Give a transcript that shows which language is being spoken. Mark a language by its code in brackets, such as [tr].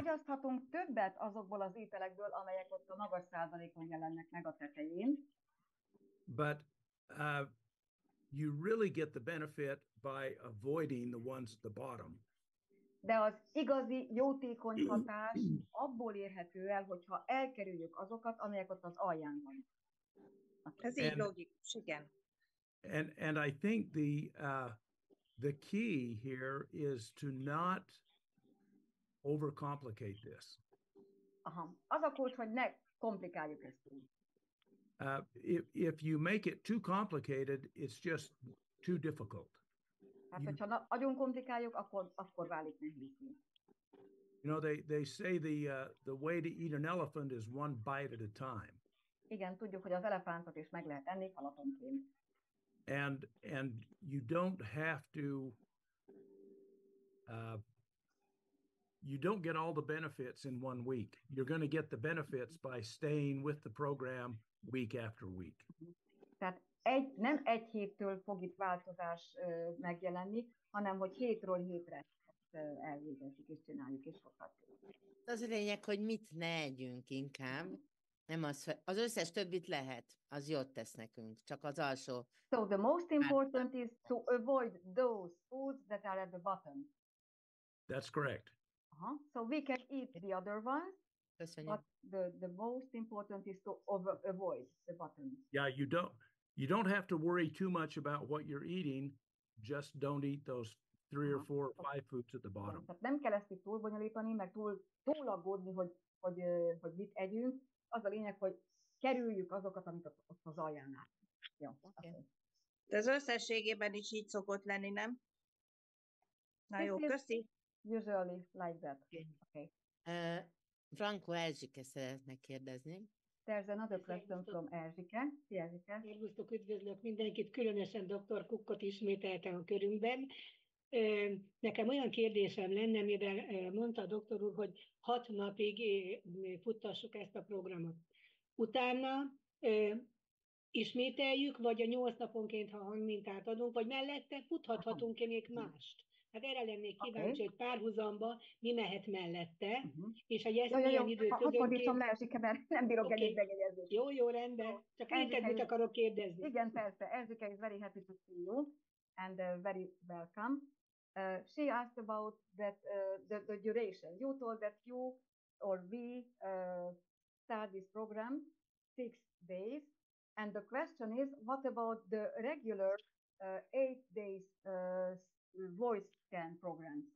[hu] Fogyaszthatunk többet azokból az ételekből, amelyek ott a magas százalékon jelennek meg a tetején. [en] But you really get the benefit by avoiding the ones at the bottom. [hu] De az igazi jótékony hatás abból érhető el, hogyha elkerüljük azokat, amelyek ott az alján vannak. Ez így logikus, igen. [en] And I think the key here is to not overcomplicate this. Aha. [hu] Az a kulcs, hogy ne komplikáljuk ezt túl. [en] If you make it too complicated, it's just too difficult. [hu] Hát, hogyha nagyon komplikáljuk, akkor válik nehézé. [en] You know, they say the way to eat an elephant is one bite at a time. [hu] Igen, tudjuk, hogy az elefántot is meg lehet enni halatonként. [en] And you don't have to you don't get all the benefits in 1 week. You're going to get the benefits by staying with the program week after week. [hu] Tehát nem egy héttől fog itt változás megjelenni, hanem hogy hétről hétre elvégezzük és csináljuk és folytatjuk. Az a lényeg, hogy mit ne együnk inkább. Nem az összes többit lehet, az jót tesz nekünk, csak az alsó. [en] So the most important is to avoid those foods that are at the bottom. That's correct. So we can eat the other ones, [hu] Köszönjük. [en] but the most important is to avoid the bottom. Yeah, you don't have to worry too much about what you're eating. Just don't eat those 3 or 4 or 5 foods at the bottom. [hu] Tehát nem kell ezt itt túl bonyolítani, meg túl aggódni, hogy mit együnk. Az a lényeg, hogy kerüljük azokat, amit ott az aljánál. Jó. [en] Okay. [hu] De az összességében is így szokott lenni, nem? Na jó, köszi. [en] Usually like that. Okay. [hu] Franco Erzsike szeretne kérdezni. [en] There's another question from Erzsike. [hu] Erzsike. Szervusztok, üdvözlök mindenkit, különösen dr. Cookot ismételtem a körünkben. Nekem olyan kérdésem lenne, mivel mondta a doktor úr, hogy 6 napig futtassuk ezt a programot. Utána ismételjük, vagy a 8 naponként, ha hangmintát adunk, vagy mellette futhatunk-e még mást? Hát erre lennék kíváncsi, hogy párhuzamba mi mehet mellette, és hogy ezt milyen időközönként... Fordítom le, Erzsike, mert nem bírok elég megjegyezni. Jó, rendben. Csak interjút akarok kérdezni. Igen, persze. [en] Erzsike is very happy to see you, and very welcome. She asked about that the duration. You told that you or we start this program 6 days, and the question is, what about the regular 8 days voice scan program?